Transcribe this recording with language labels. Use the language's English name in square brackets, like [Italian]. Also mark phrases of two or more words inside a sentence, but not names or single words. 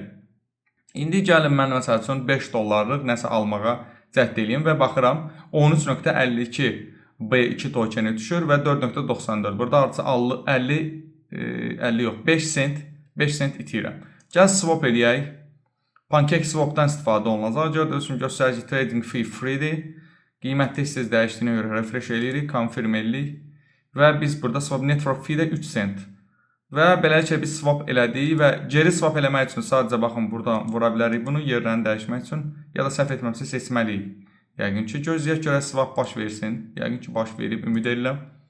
[Azerbaijani] İndi gəlin mən məsəl üçün 5 dollarlıq nəsə almağa cəhd eləyim və baxıram 13.52 B2 tokeni düşür və 4.94. Burada artıq 50 yox, 5 sent itirəm. Gəl swap eləyək. PancakeSwap-dan istifadə olunacaq. Gördüyünüz kimi göstərir ki, [English] trading fee free- [Azerbaijani] dir. Qiymətdə siz dəyişdiyinə görə refresh eləyirik, confirm eləyirik. Və biz burada [English] swap network fee [Azerbaijani] də 3 sent. Və beləliklə biz swap elədik və geri swap eləmək üçün sadəcə baxın burada vura bilərik bunu yerlərini dəyişmək üçün ya da səhv etməmsə seçməliyik. Yəqin ki, gözləyək görə swap baş versin. Yəqin ki, baş verib, ümid edirəm.